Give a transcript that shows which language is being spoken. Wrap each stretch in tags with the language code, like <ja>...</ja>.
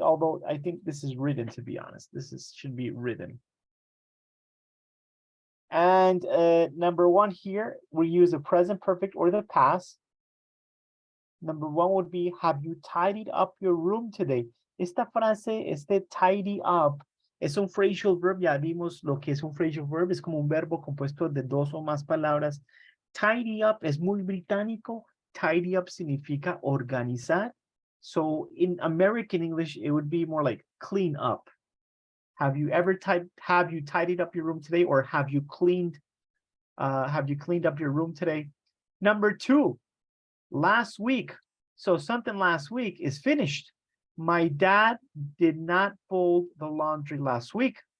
<en>Although I think this is ridden, to be honest. Should be ridden. And number 1 here, we use the present perfect or the past. Number 1 would be, have you tidied up your room today?</en> <es>Esta frase, tidy up, es un phrasal verb. Ya vimos lo que es un phrasal verb. Es como un verbo compuesto de 2 o más palabras. Tidy up es muy británico. Tidy up significa organizar.</es> <en>So in American English, it would be more like clean up. Have you tidied up your room today, or have you cleaned up your room today? Number 2, last week. So something last week is finished. My dad did not fold the laundry last week.</en>